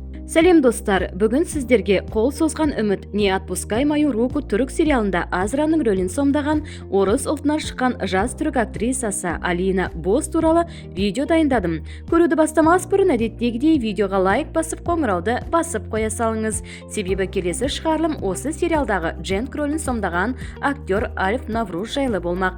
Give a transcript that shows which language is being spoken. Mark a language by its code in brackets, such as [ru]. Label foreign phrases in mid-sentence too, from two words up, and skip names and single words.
[kk] Сәлем достар, бүгін сіздерге қол созған үміт [ru] «Не отпускай мою руку» [kk] түрік сериалында Азраның рөлін сомдаған орыс ұлтынан шыққан жас түрік актрисасы Алина Боз туралы видео дайындадым. Көруді бастамас бұрын әдеттегідей видеоға лайк басып, қоңырауды басып қоя салыңыз. Себебі келесі шығарылым осы сериалдағы Дженк рөлін сомдаған актер Альф Навруз жайлы болмақ.